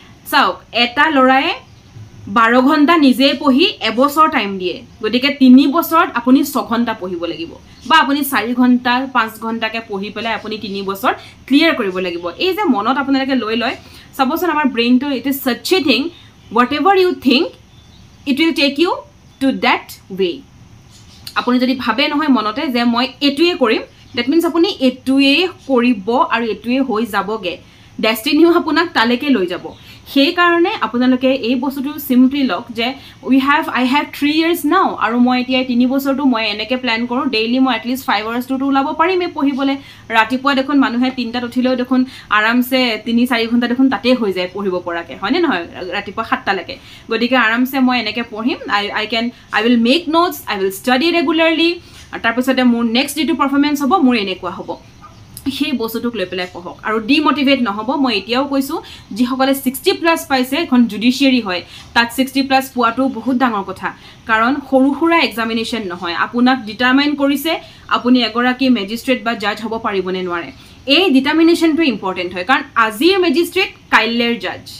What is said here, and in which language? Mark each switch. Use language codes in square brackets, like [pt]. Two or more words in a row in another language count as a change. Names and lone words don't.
[as] চাওক এটা লৰাই 12 ঘণ্টা নিজে পঢ়ি এবছৰ টাইম দিয়ে গতিকে 3 বছৰত আপুনি 6 ঘণ্টা পঢ়িব লাগিব বা আপুনি 4 ঘণ্টা 5 ঘণ্টাকে পঢ়ি পেলাই আপুনি 3 বছৰ ক্লিয়াৰ কৰিব লাগিব এই যে মনত আপোনালোকে লৈ লয় সাপোজ আমাৰ ব্ৰেইনটো [en] it is such a thing whatever you think it will take you to that way [as] আপুনি যদি ভাবে নহয় মনতে যে মই এটুৱে কৰিম [en] that means [as] আপুনি এটুৱে কৰিব আৰু এটুৱে হৈ যাবগে ডেষ্টিনিও আপোনাক তালেকে লৈ যাব সেই কাৰণে আপোনালোকে এই বস্তুটো সিম্পলি লক যে [en] I have 3 years now [as] আৰু মই এতিয়া 3 বছৰটো মই এনেকে প্ল্যান কৰো ডেইলি মই [en] at least 5 hours to [as] ওলাব পাৰিম এই পঢ়িবলে ৰাতিপুৱা দেখোন মানুহে 3টাত উঠিলেও দেখোন আৰামছে 3-4 ঘণ্টা দেখোন তাতে হৈ যায় পঢ়িব পৰাকে হয়নে নহয় ৰাতিপুৱা 7টা লৈকে গতিকে আৰামছে মই এনেকে পঢ়িম [en] I will make notes I will study regularly [as] তাৰ পিছতে মোৰ [en] next day to performance [as] হ'ব মোৰ এনেকুৱা হ'ব সেই বস্তুটোক লৈ পেলাই পঢ়ক আৰু ডিমোটিভেট নহব মই এতিয়াও কৈছো যি সকলে 60 প্লাস পাইছে এখন জুডিশিয়াৰি হয় তাত 60 প্লাস পোৱাটো বহুত ডাঙৰ কথা কাৰণ সৰুখুৰা এক্সামিনেশন নহয় আপোনাক ডিটাৰমাইন কৰিছে আপুনি এগৰাকী মেজিস্ট্ৰেট বা জাজ হ'ব পাৰিবনে নোৱাৰে এই ডিটাৰমিনেশনটো ইম্পৰ্টেন্ট হয় কাৰণ আজিৰ মেজিস্ট্ৰেট কাইলেৰ জাজ